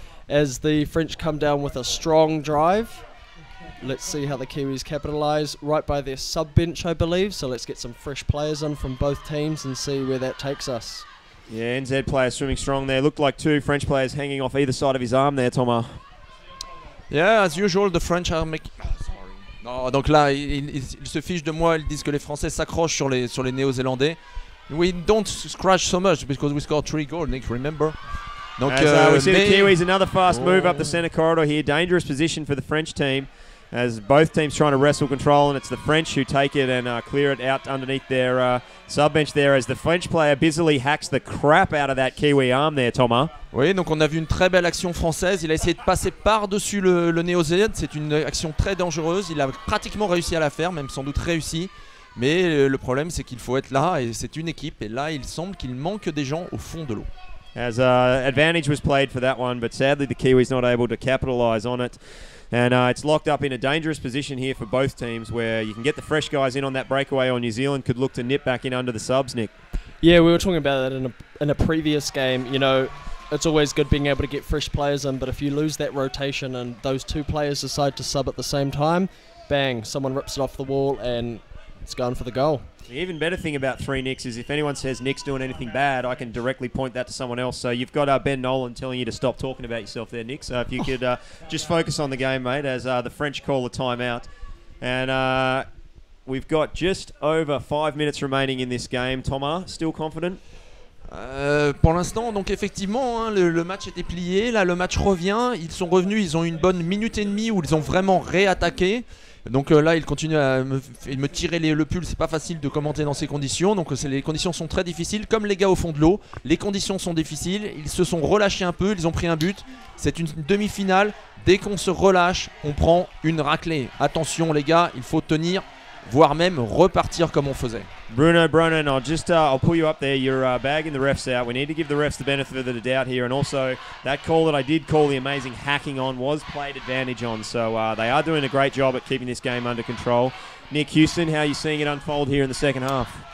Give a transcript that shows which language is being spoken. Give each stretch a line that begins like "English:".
English: As the French come down with a strong drive. Let's see how the Kiwis capitalise. Right by their sub-bench, I believe. So let's get some fresh players in from both teams and see where that takes us. Yeah, NZ players swimming strong there. Looked like two French players hanging off either side of his arm there, Thomas. Yeah, as usual, the French are making... sorry.
French: Non, donc là, ils se fichent de moi. Ils disent que les Français s'accrochent sur les Néo-Zélandais.
English: We don't scratch so much because we scored 3 goals, Nick, remember?
French: Donc,
English: we see the Kiwis, another fast move up the centre corridor here. Dangerous position for the French team, as both teams trying to wrestle control, and it's the French who take it and clear it out underneath their sub-bench there, as the French player busily hacks the crap out of that Kiwi arm there, Thomas.
French: Oui, donc on a vu une très belle action française. Il a essayé de passer par-dessus le Néo-Zéland. C'est une action très dangereuse. Il a pratiquement réussi à la faire, même sans doute réussi. Mais le problème, c'est qu'il faut être là, et c'est une équipe. Et là, il semble qu'il manque des gens au fond de l'eau.
English: As advantage was played for that one, but sadly the Kiwis not able to capitalise on it. And it's locked up in a dangerous position here for both teams, where you can get the fresh guys in on that breakaway, or New Zealand could look to nip back in under the subs, Nick. Yeah, we were talking about that in a previous game. You know, it's always good being able to get fresh players in, but if you lose that rotation and those two players decide to sub at the same time, bang, someone rips it off the wall and it's going for the goal. The even better thing about 3 Nicks is if anyone says Nick's doing anything bad, I can directly point that to someone else. So you've got Ben Nolan telling you to stop talking about yourself there, Nick. So if you could just focus on the game, mate, as the French call a timeout. And we've got just over 5 minutes remaining in this game. Thomas, still confident?
French: Pour l'instant, donc effectivement, hein, le match était plié. Là, le match revient. Ils sont revenus. Ils ont eu une bonne minute et demie où ils ont vraiment réattaqué. Donc là, ils continuent à me tirer le pull. C'est pas facile de commenter dans ces conditions. Donc les conditions sont très difficiles. Comme les gars au fond de l'eau, les conditions sont difficiles. Ils se sont relâchés un peu. Ils ont pris un but. C'est une demi-finale. Dès qu'on se relâche, on prend une raclée. Attention, les gars, il faut tenir, voire même repartir comme on faisait.
English: Bruno, I'll pull you up there. You're bagging the refs out. We need to give the refs the benefit of the doubt here. And also, that call that I did call the amazing hacking on was played advantage on. So they are doing a great job at keeping this game under control. Nick Houston, how are you seeing it unfold here in the second half?